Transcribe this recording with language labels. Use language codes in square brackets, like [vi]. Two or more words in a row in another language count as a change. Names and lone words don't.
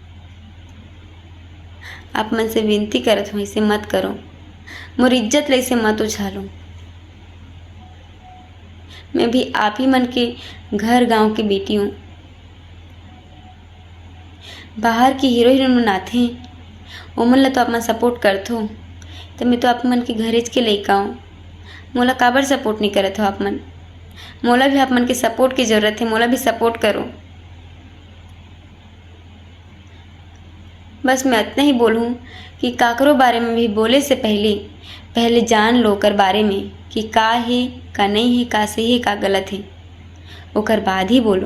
[hne] आप मन से विनती करत हो, ऐसे मत करो। मोर इज्जत ले से मत उछालो। मैं भी आप ही मन के घर गांव की बेटी हूँ। बाहर की हीरो हीरोइन बनाते हैं, वो मन ला तो आप मन सपोर्ट करते हो, तो मैं तो आप मन के घरेज के लइका हूँ। मोला काबर सपोर्ट नहीं करत हो आप मन? मोला भी आप मन के सपोर्ट की ज़रूरत है, मोला भी सपोर्ट करो। बस मैं इतना ही बोलूँ कि काकरो बारे में भी बोले से पहले जान लो ओकर बारे में कि का है का नहीं है, का सही है का गलत है, ओकर बाद ही बोलो।